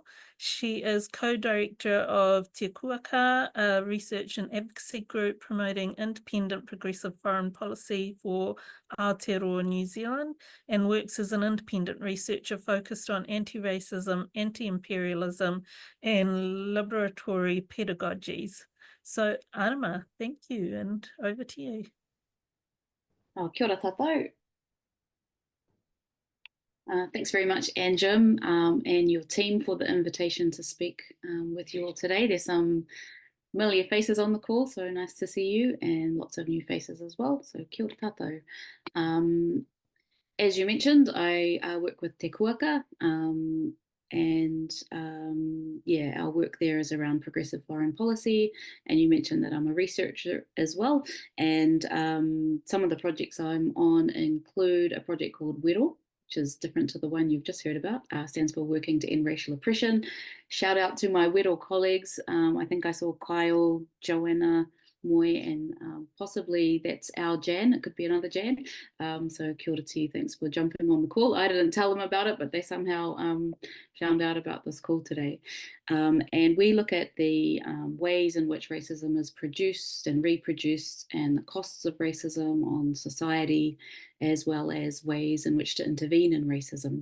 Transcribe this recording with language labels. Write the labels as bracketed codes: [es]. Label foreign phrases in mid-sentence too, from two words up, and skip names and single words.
[en] She is co-director of Te Kuaka, a research and advocacy group promoting independent progressive foreign policy for Aotearoa, New Zealand, and works as an independent researcher focused on anti-racism, anti-imperialism, and liberatory pedagogies. So, Arama, thank you, and over to you. [mi] Oh, kia ora tātou. [en] Thanks very much, Anjum, and your team for the invitation to speak with you all today. There's some familiar faces on the call, so nice to see you, and lots of new faces as well, so [mi] kia ora tātou. [en] As you mentioned, I work with Te Kuaka, and our work there is around progressive foreign policy, and you mentioned that I'm a researcher as well, and some of the projects I'm on include a project called Wero, which is different to the one you've just heard about, stands for Working to End Racial Oppression. Shout out to my Wero colleagues. I think I saw Kyle, Joanna, Moy, and possibly that's our Jan. It could be another Jan. So [mi] kia ora [en] to you. Thanks for jumping on the call. I didn't tell them about it, but they somehow found out about this call today. And we look at the ways in which racism is produced and reproduced, and the costs of racism on society, as well as ways in which to intervene in racism.